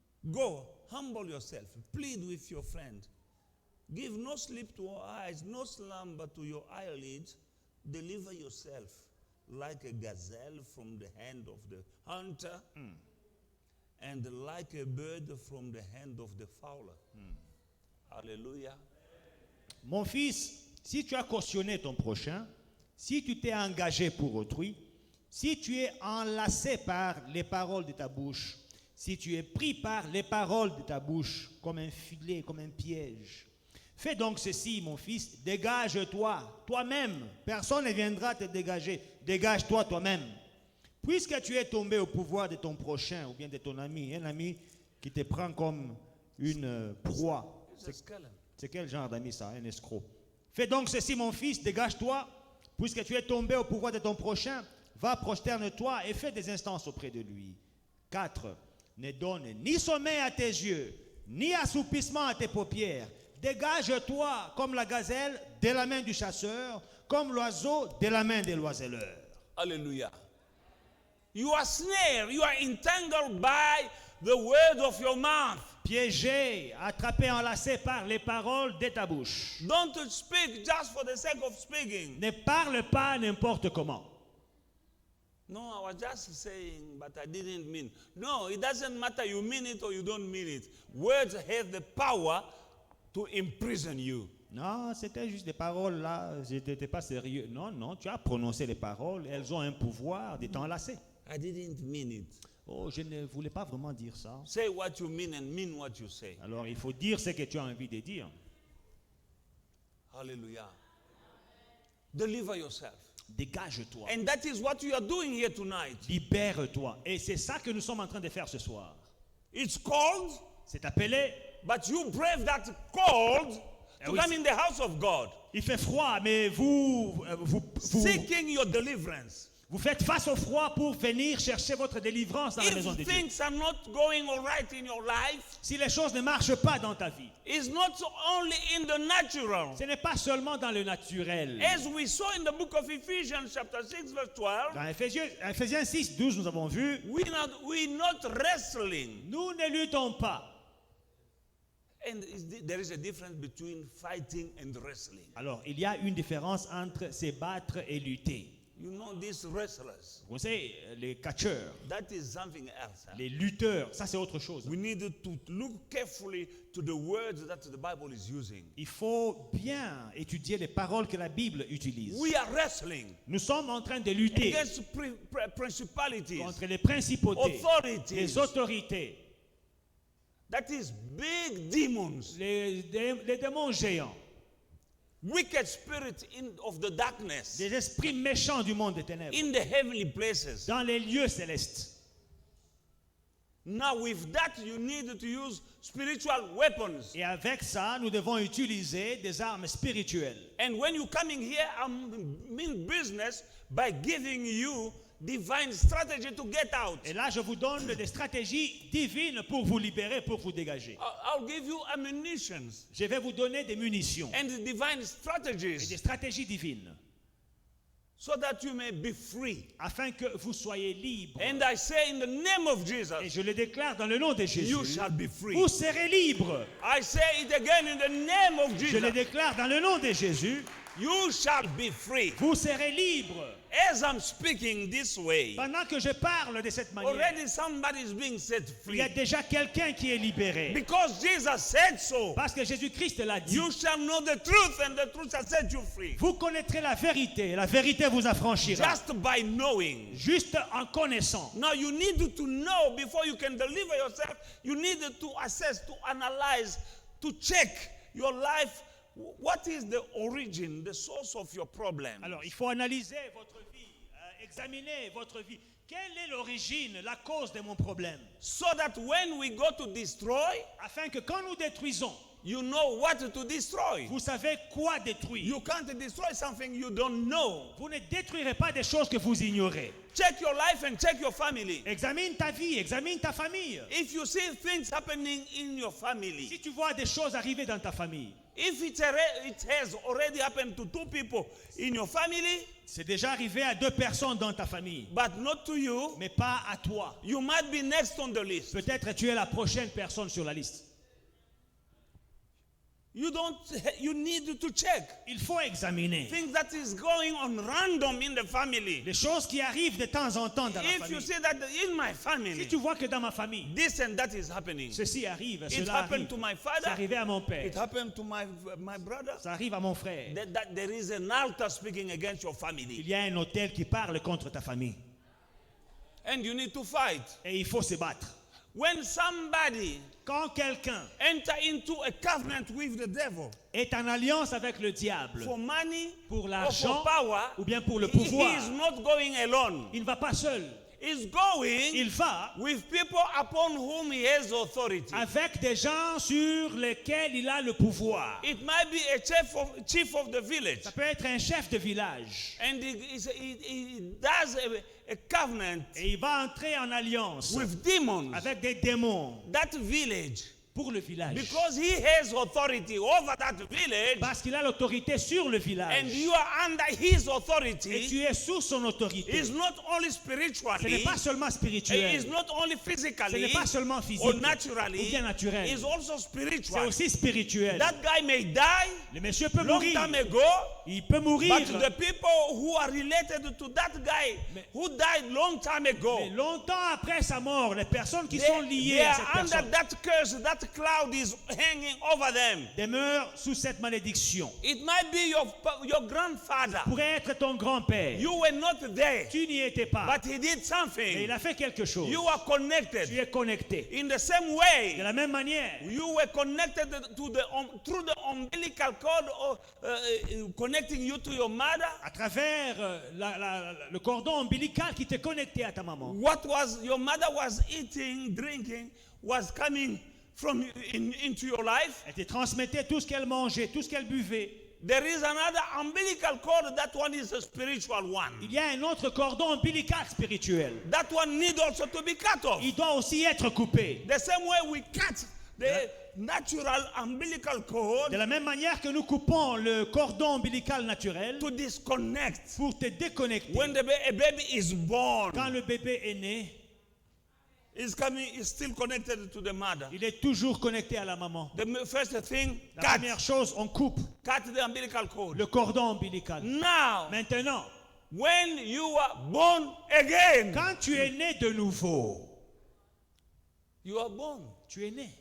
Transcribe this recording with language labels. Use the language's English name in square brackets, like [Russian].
[English] Go, humble yourself, plead with your friend. Give no sleep to your eyes, no slumber to your eyelids. Deliver yourself like a gazelle from the hand of the hunter, and like a bird from the hand of the fowler. Hallelujah. [French] Mon fils, si tu as cautionné ton prochain, si tu t'es engagé pour autrui, si tu es enlacé par les paroles de ta bouche, si tu es pris par les paroles de ta bouche comme un filet, comme un piège, fais donc ceci, mon fils, dégage-toi toi-même. Personne ne viendra te dégager. Dégage-toi toi-même. Puisque tu es tombé au pouvoir de ton prochain ou bien de ton ami, un ami qui te prend comme une proie. [English] It's a skeleton. [French] C'est quel genre d'ami ça, un escroc? Fais donc ceci, mon fils, dégage-toi, puisque tu es tombé au pouvoir de ton prochain, va, prosterne-toi et fais des instances auprès de lui. 4. Ne donne ni sommeil à tes yeux, ni assoupissement à tes paupières. Dégage-toi comme la gazelle de la main du chasseur, comme l'oiseau de la main de l'oiseleur. Hallelujah. [English] You are snared, you are entangled by the word of your mouth. [French] Piégé, attrapé, enlacé par les paroles de ta bouche. [English] Don't speak just for the sake of speaking. [French] Ne parle pas n'importe comment. [English] No, I was just saying, but I didn't mean. No, it doesn't matter you mean it or you don't mean it. Words have the power to imprison you. [French] Non, c'était juste des paroles là, je n'étais pas sérieux. Non, non, tu as prononcé les paroles, elles ont un pouvoir de t'enlacer. [English] I didn't mean it. [French] Oh, je ne voulais pas vraiment dire ça. [English] Say what you mean and mean what you say. [French] Alors, il faut dire ce que tu as envie de dire. [English] Hallelujah. Deliver yourself. [French] Dégage-toi. [English] And that is what you are doing here tonight. [French] Libère-toi. Et c'est ça que nous sommes en train de faire ce soir. [English] It's cold, [French] C'est appelé, [English] but you brave that cold to [French] oui, [English] come in the house of God. [French] il fait froid, mais vous [English] Seeking your deliverance. [French] faites face au froid pour venir chercher votre délivrance dans la maison de [English] If [French] Dieu. [English] things are not going all right in your life, [French] Si les choses ne marchent pas dans ta vie, [English] it's not only in the natural. [French] ce n'est pas seulement dans le naturel. [English] As we saw in the book of Ephesians chapter 6 verse 12, [French] Dans Ephésiens 6, 12, nous avons vu, [English] we're not wrestling. [French] nous ne luttons pas. [English] And there is a difference between fighting and wrestling. [French] Alors, il y a une différence entre se battre et lutter. [English] You know these wrestlers, [French] Vous savez, les catcheurs, [English] that is something else. Huh? [French] les lutteurs, ça c'est autre chose. [English] We need to look carefully to the words that the Bible is using. [French] Il faut bien étudier les paroles que la Bible utilise. [English] We are wrestling [French] Nous sommes en train de lutter [English] against principalities, [French] contre les principautés, [English] authorities. [French] les autorités, [English] That is big demons, [French] les démons géants, [English] wicked spirits of the darkness [French] les esprits méchants du monde des ténèbres, [English] in the heavenly places. [French] dans les lieux célestes. [English] Now with that you need to use spiritual weapons. [French] Et avec ça, nous devons utiliser des armes spirituelles. [English] And when you coming here, I'm in business by giving you divine strategy to get out. [French] Et là, je vous donne des stratégies divines pour vous libérer, pour vous dégager. [English] I'll give you ammunitions [French] Je vais vous donner des munitions [English] and divine [French] et des [English] strategies [French] stratégies divines [English] so that you may be free. [French] afin que vous soyez libres. [English] And I say in the name of [French] Et [English] Jesus, [French] je le déclare dans le nom de Jésus. [English] you shall be free. [French] Vous serez libres. [English] I say it again in the name of [French] Je le [English] Jesus. [French] déclare dans le nom de Jésus. [English] you shall be free. [French] vous serez libres. [English] As I'm speaking this way, [French] Pendant que je parle de cette manière, [English] already somebody is being set [French] il y a [English] free. [French] déjà quelqu'un qui est libéré. [English] Because Jesus said so. [French] Parce que Jésus-Christ l'a dit. [English] You shall know the truth, and the truth shall set you free. [French] Vous connaîtrez la vérité, et la vérité vous affranchira. [English] Just by knowing. [French] Juste en connaissant. [English] Now you need to know before you can deliver yourself. You need to assess, to analyze, to check your life. What is the origin, the source of your problem? [French] Alors, il faut analyser votre vie, examiner votre vie. Quelle est l'origine, la cause de mon problème? [English] So that when we go to destroy, [French] Afin que quand nous détruisons, [English] you know what to destroy. [French] vous savez quoi détruire. [English] You can't destroy something you don't know. [French] Vous ne détruirez pas des choses que vous ignorez. [English] Check your life and check your family. [French] Examine ta vie, examine ta famille. [English] If you see things happening in your family, [French] Si tu vois des choses arriver dans ta famille, [English] if it has already happened to 2 people in your family, [French] c'est déjà arrivé à 2 personnes dans ta famille, [English] but not to you, [French] mais pas à toi. [English] you might be next on the list. [French] Peut-être tu es la prochaine personne sur la liste. [English] You need to check [French] Il faut examiner [English] things that is going on random in the family. [French] les choses qui arrivent de temps en temps dans la [English] If you [French] famille. [English] see that in my [French] Si [English] family, [French] tu vois que dans ma famille, [English] this and that is happening. [French] ceci arrive, [English] It [French] cela [English] happened [French] arrive. [English] to my [French] C'est [English] father. [French] arrivé à mon père. [English] It happened to my brother. [French] Ça arrive à mon frère. [English] That there is an altar speaking against your family. [French] Il y a un hôtel qui parle contre ta famille. [English] And you need to fight. [French] Et il faut se battre. [English] When somebody [French] Quand quelqu'un [English] enter into a covenant with the devil [French] est en alliance avec le diable [English] for money [French] pour [English] or [French] l'argent [English] for power, [French] ou bien pour le [English] he [French] pouvoir, [English] is not going alone. [French] il ne va pas seul. [English] He's going [French] Il va [English] with people upon whom he has authority. [French] avec des gens sur lesquels il a le pouvoir. [English] It might be a chief of the village. [French] Ça peut être un chef de village. [English] And he does a covenant [French] Et il va entrer en alliance [English] with demons. [French] avec des démons [English] That village, [French] pour le village. [English] because he has authority over that village, [French] Parce qu'il a l'autorité sur le [English] and [French] village. [English] you are under his [French] Et [English] authority, [French] tu es sous son autorité. [English] is not only [French] Ce [English] spiritually, [French] n'est pas seulement [English] it is [French] spirituel. [English] not only [French] Ce n'est [English] physically [French] pas seulement [English] or [French] physique ou [English] naturally, [French] bien naturel. [English] it's also [French] C'est [English] spiritual. [French] aussi spirituel. [English] That guy may die [French] Le monsieur peut [English] long [French] mourir. [English] time ago, [French] Il peut mourir. [English] but the people who are related to that guy who died long time ago, [French] Mais longtemps après sa mort, les personnes qui [English] they, [French] sont [English] they [French] liées à [English] are [French] cette [English] under that curse, that cloud is hanging over them. [French] demeurent sous cette malédiction. [English] It might be your grandfather. [French] Pourrait être ton grand-père. [English] You were not there, [French] Tu n'y étais pas. [English] but he did [French] Mais [English] something. [French] il a fait quelque chose. [English] You are [French] Tu [English] connected. [French] es connecté. [English] In the same [French] De [English] way, [French] la même manière, [English] you were connected to through the umbilical cord, or connecting you to your mother. [French] à travers le cordon ombilical qui t'est connecté à ta maman. [English] What was your mother was eating, drinking, was coming from into your life. [French] Elle te transmettait tout ce qu'elle mangeait, tout ce qu'elle buvait. [English] There is another umbilical cord. That one is a spiritual one. [French] Il y a un autre cordon ombilical spirituel. [English] That one need also to be cut off. [French] Il doit aussi être coupé. [English] The same way we cut the natural umbilical cord [French] De la même manière que nous coupons le cordon ombilical naturel [English] to disconnect. [French] pour te déconnecter. [English] When a baby is born, [French] Quand le bébé est né, [English] is still connected to the mother. [French] il est toujours connecté à la maman. [English] The first thing, [French] La [English] cut [French] première chose, on coupe [English] the umbilical cord. [French] le cordon ombilical. [English] Now, [French] Maintenant, [English] when you are born again, [French] quand tu es né de nouveau, [English] you are born. [French] tu es né.